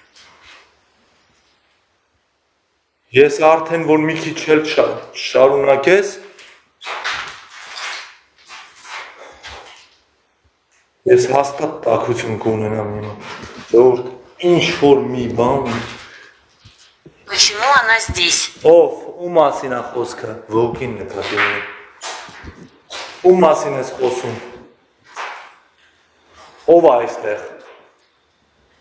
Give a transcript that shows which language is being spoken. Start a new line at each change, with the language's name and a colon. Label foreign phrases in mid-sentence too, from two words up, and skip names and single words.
Armenian: Ես արդեն որ մի քիչ էլ շարունակես, ես հաստատ տաքություն կունենամ հիմա։ Ժողովուրդ, ինչ որ մի բան։
Russian: Почему она здесь?
Armenian: Ով, ում մասին է խոսքը, ոգին նկատի ունի։ Ում մասին ես խոսում։ Ով է այստեղ։